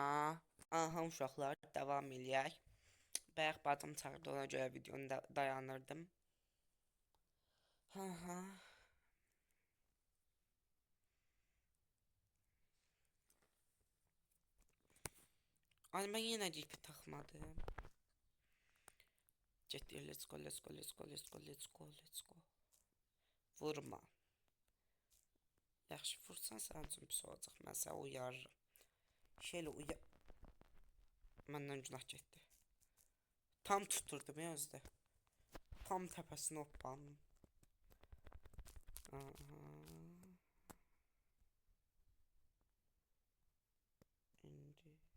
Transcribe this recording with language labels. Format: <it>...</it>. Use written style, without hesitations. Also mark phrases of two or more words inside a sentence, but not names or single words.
<az>Aha uşaqlar, davam eləyək. Bayaq bacım çağırdı, ona görə videonu dayandırdım. Aha. Ay mən yenə cipi taxmadım. Getdir,</az> <en>let's go, let's go, let's go, let's go, let's go, let's go.</en> <az>Vurma. Yaxşı vursan sənin üçün pis olacaq. Mən səni uyarırım. Şeylə Məndən günah getdi. Tam tuturdum ya özdə. Tam təpəsini hoppandım. Aha. İndi.</az>